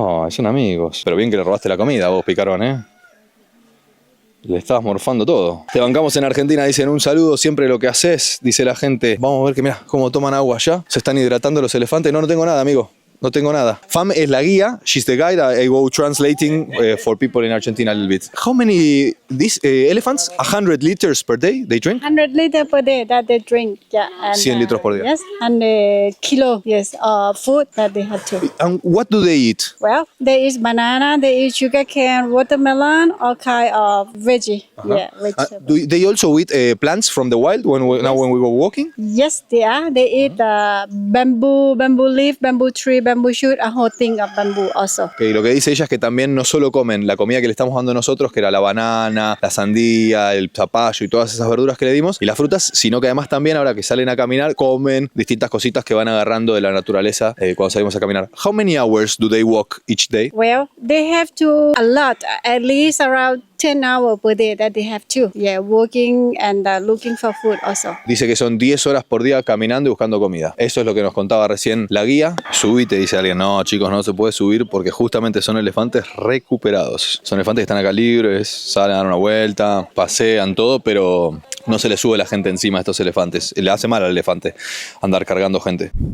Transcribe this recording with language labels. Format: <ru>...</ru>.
<es>Son amigos. Pero bien que le robaste la comida vos, picarón, ¿eh? Le estabas morfando todo. Te bancamos en Argentina, dicen un saludo, siempre lo que haces, dice la gente. Vamos a ver que mirá cómo toman agua allá. Se están hidratando los elefantes. No tengo nada, amigo. No tengo nada. Fam es la guía.</es> <en>She's the guide. I go translating for people in Argentina a little bit. How many these elephants? 100 liters per day they drink? 100 liters per day that they drink. Yeah. And,</en> <es>100 litros por día.</es> <en>Yes. And kilo. Yes. Food that they have to. And what do they eat? Well, they eat banana. They eat sugar cane, watermelon, all kind of veggie. Yeah, vegetable. Do they also eat plants from the wild when we go walking? Yes, they are. They eat bamboo leaf, bamboo tree, bamboo shoot, a whole thing of bamboo also.</en> <es>Okay, lo que dice ella es que también no solo comen la comida que le estamos dando nosotros, que era la banana, la sandía, el zapallo y todas esas verduras que le dimos, y las frutas, sino que además también ahora que salen a caminar, comen distintas cositas que van agarrando de la naturaleza cuando salimos a caminar.</es> <en>How many hours do they walk each day? Well, they have to a lot, at least around 10 hours per day that they have to. Yeah, walking and looking for food also.</en> <es>Dice que son 10 horas por día caminando y buscando comida. Eso es lo que nos contaba recién la guía. Subite, dice alguien. No, chicos, no se puede subir porque justamente son elefantes recuperados. Son elefantes que están acá libres, salen a dar una vuelta, pasean todo, pero no se les sube la gente encima a estos elefantes. Le hace mal al elefante andar cargando gente.</es>